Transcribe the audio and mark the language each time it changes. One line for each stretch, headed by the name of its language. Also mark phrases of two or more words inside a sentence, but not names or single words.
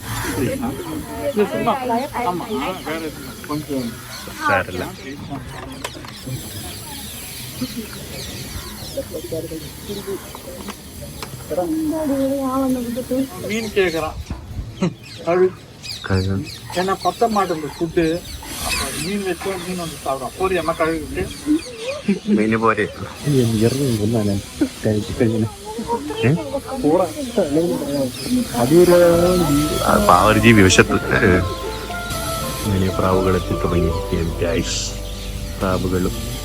Tamil: ஆமா, வேற கொஞ்சம் மீன் கேக்குறான். ஏன்னா பத்த மாட்டேங்குது ஃபுட்டு. மீன் வச்சோம், மீன் வந்து சாப்பிடும். போறியம்மா கழுவிட்டு
Malayalam: മീന് പോരെ ഒരു ജീവി വശത്ത് ഇങ്ങനെ പ്രാവുകൾ എത്തി തുടങ്ങി. പ്രാവുകളും